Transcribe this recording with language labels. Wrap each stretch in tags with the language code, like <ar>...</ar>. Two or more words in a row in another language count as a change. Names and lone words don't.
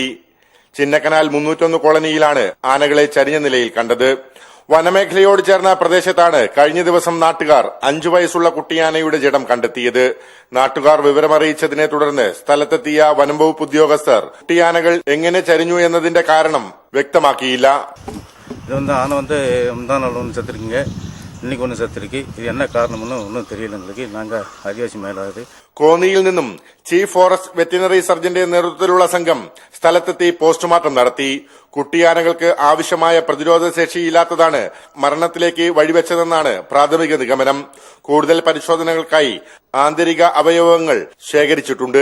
<ml>ചിന്നക്കനാൽ 301 കോളനിയിലാണ് ആനകളെ ചരിഞ്ഞ നിലയിൽ കണ്ടത്. വനമേഖലയോട് ചേർന്ന പ്രദേശത്താണ് കഴിഞ്ഞ ദിവസം നാട്ടുകാർ 5 വയസ്സുള്ള കുട്ടിയാനയുടെ ജഡം കണ്ടെത്തിയത്. നാട്ടുകാർ വിവരമറിയിച്ചതിനെ തുടർന്ന് സ്ഥലത്തെത്തിയ വനംവകുപ്പ് ഉദ്യോഗസ്ഥർ കുട്ടിയാനകൾ എങ്ങനെ ചരിഞ്ഞു എന്നതിന്റെ കാരണം വ്യക്തമാക്കിയില്ല.</ml> <ta>இது ஆனை முந்தான செத்துருக்குங்க. இன்னைக்கு ஒன்று செத்துருக்கு. இது என்ன காரணம்னு ஒன்றும் தெரியல எங்களுக்கு. நாங்கள் ஆதிவாசி மேலாது</ta> <ml>കോന്നിയിൽ നിന്നും ചീഫ് ഫോറസ്റ്റ് വെറ്റിനറി സർജന്റെ നേതൃത്വത്തിലുള്ള സംഘം സ്ഥലത്തെത്തി പോസ്റ്റ്മോർട്ടം നടത്തി. കുട്ടിയാനകൾക്ക് ആവശ്യമായ പ്രതിരോധ ശേഷിയില്ലാത്തതാണ് മരണത്തിലേക്ക് വഴിവെച്ചതെന്നാണ് പ്രാഥമിക നിഗമനം. കൂടുതൽ പരിശോധനകൾക്കായി ആന്തരിക അവയവങ്ങൾ ശേഖരിച്ചിട്ടുണ്ട്.</ml>